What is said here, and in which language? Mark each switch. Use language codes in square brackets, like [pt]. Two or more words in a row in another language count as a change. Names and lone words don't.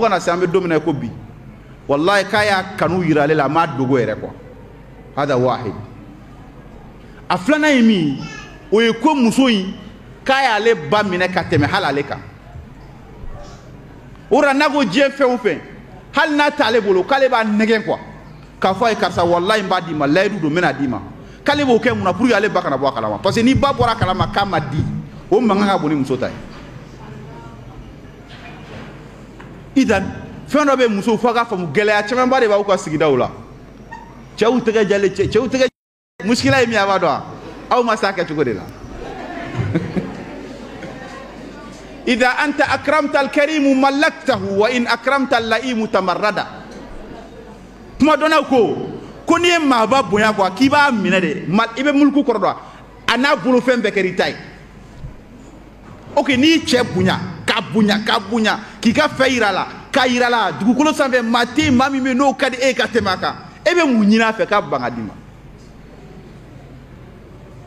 [bm] ka na se an bɛ don min na ko bi wallahi k'a y'a kanu yira ale la a m'a dogo yɛrɛ quoi [ar] هذا واحد [bm] a filanan ye min ye o ye ko muso in k'a y'ale ba minɛ ka tɛmɛ hali ale kan o la n'a ko diɲɛ fɛn o fɛn hali n'a t'ale bolo k'ale b'a nɛgɛn quoi k'a fɔ a ye karisa wallahi n b'a d'i ma layidu don n bɛna d'i ma k'ale b'o kɛ mun na [fr] pour que [bm] ale ba kana bɔ a kalama [fr] parce que [bm] ni ba bɔra a kalama k'a ma di o mankan ka bon ni muso ta ye idan fɛn dɔ bɛ musow fo a k'a faamu gɛlɛya camanba de b'aw ka sigidaw la cɛw tɛgɛ jalen cɛw tɛgɛ muskila ye min ye a b'a dɔn aw ma s'a kɛcogo de la [ar] إذا أنت أكرمت الكريم ملكته وإن أكرمت اللئيم تمردا [bm] kuma dɔnna ko n'i ye maaba bonya quoi k'i b'a minɛ de i bɛ mulku kɔrɔ dɔn a n'a bolofɛn bɛɛ kɛr'i ta ye ok n'i y'i cɛ bonya k'a bonya k'i ka fɛn yira a la k'a yira a la dugukolo sanfɛ maa tɛ yen maa min bɛ yen n'o ka di e ka tɛmɛ a kan e bɛ mun ɲini a fɛ k'a ban ka d'i ma